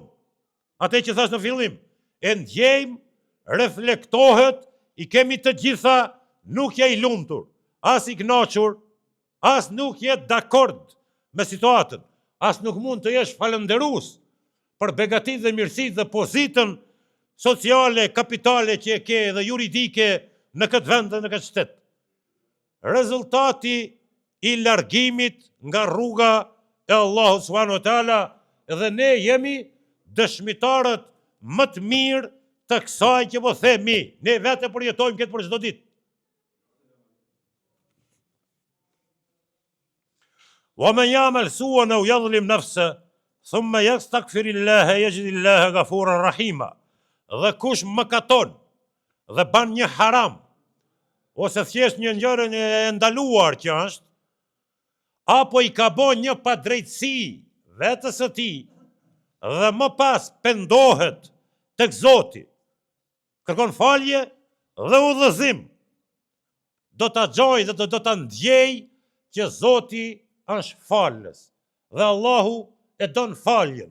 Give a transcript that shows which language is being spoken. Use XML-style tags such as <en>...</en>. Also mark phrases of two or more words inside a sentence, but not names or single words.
<sq>Atë që thash në fillim, e ndjejmë, reflektohet, i kemi të gjitha, nuk je i lumtur, as i kënaqur, as nuk je dakord me situatën, as nuk mund të jesh falënderues për begatit dhe mirësit dhe pozitën sociale, kapitale që e ke dhe juridike në këtë vend dhe në këtë shtet. Rezultati i largimit nga rruga e Allahut</sq> <ar>سبحانه وتعالى,</ar> <sq>dhe ne jemi dëshmitarët më të mirë të kësaj që po themi, ne vetë përjetojmë këtë për çdo ditë.</sq> <ar>ومن يعمل سوءا أو يظلم نفسه ثم يستغفر الله يجد الله غفورا رحيما.</ar> <sq>Dhe kush mëkaton dhe ban një haram, ose thjesht një ngjarje e ndaluar që është, apo i ka bën një padrejtësi vetës së tij, dhe më pas pendohet tek Zoti, kërkon falje dhe udhëzim, do ta xhoj dhe do ta ndjej që Zoti është falës dhe Allahu e don faljen.</sq>